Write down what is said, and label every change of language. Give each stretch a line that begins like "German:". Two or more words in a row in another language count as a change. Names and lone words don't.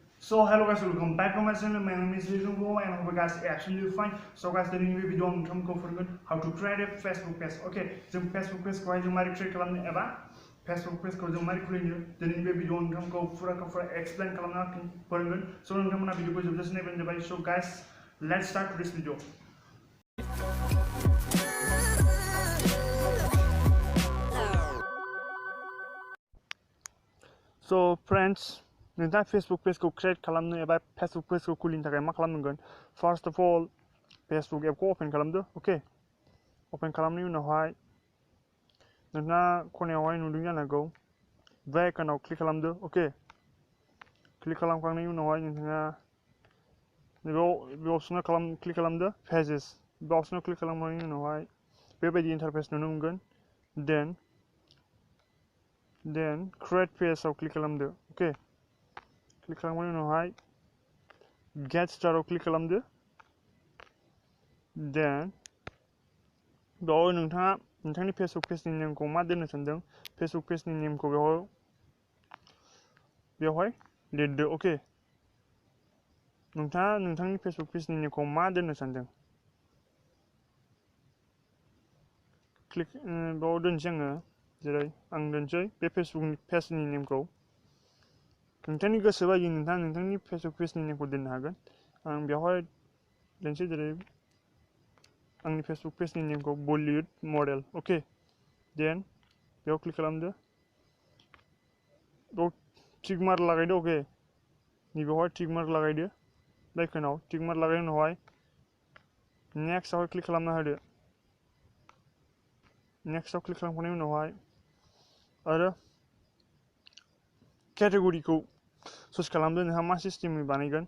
English: So hello guys, welcome back to my channel. My name is Birkhang and I hope you guys are absolutely fine. So guys, today in this video I'm going to cover how to create a Facebook page.
Bodo: Okay, जों
English: Facebook page
Bodo: को जों मारै create खालामनो एबा
English: Facebook page
Bodo: को जों मारै खुलिनो दिनै बे भिडिअ नोंथांखौ फुरा explain खालामना फोरोंगोन. So नोंथांमोना भिडिअखौ जोबजासिम नायबानो जाबाय.
English: So guys, let's start this video. So friends,
Bodo: नोंथाङा
English: Facebook page
Bodo: को create खालामनो एबा
English: Facebook page
Bodo: को खुलिनो थाखाय मा खालामनांगोन?
English: First of all, Facebook app
Bodo: को open खालामदो. Okay, open खालामनायनि उनावहाय नोंथाङा खनायावहाय नुदों जानांगौ बे आइकनाव क्लिक खालामदो. Okay, क्लिक खालामखांनायनि उनावहाय नोंथाङा बे अपसनाव क्लिक खालामदो pages. बे अपसनाव क्लिक खालामखांनायनि उनावहाय बेबायदि इन्टारफेस नुनो मोनगोन.
English: Then create page
Bodo: आव क्लिक खालामदो. Okay, क्लिक खालामनायनि उनावहाय
English: get started
Bodo: आव क्लिक खालामदो. Then बेयाव नोंथाङा नोंथांनि
English: Facebook page
Bodo: नि नेमखौ मा दोननो सानदों?
English: Facebook page
Bodo: नि नेमखौ बेवहाय लिरदो. Okay, नोंथाङा नोंथांनि
English: Facebook page
Bodo: नि नेमखौ मा दोननो सानदों? क्लिक बेयाव दोनसै आङो, जेरै आं दोनसै बे
English: Facebook page
Bodo: नि नेमखौ. नोंथांनि गोसो बायदि नोंथाङा नोंथांनि
English: Facebook page
Bodo: नि नेमखौ दोननो हागोन. आं बेवहाय दोनसै जेरै आंनि
English: Facebook page
Bodo: नि नेमखौ Bollywood model.
English: Okay, then
Bodo: बेयाव क्लिक खालामदो. बेयाव
English: tick mark
Bodo: लागायदो. Okay, नैबेवहाय
English: tick mark
Bodo: लागायदो. बे आइकनाव
English: tick mark
Bodo: लागायनायनि उनावहाय नेक्स्ट आवहाय क्लिक खालामना होदो. नेक्स्ट आव क्लिक खालामखांनायनि उनावहाय आरो केटेगरिखौ चुज खालामदो नोंहा मा सिस्टेमनि बानायगोन.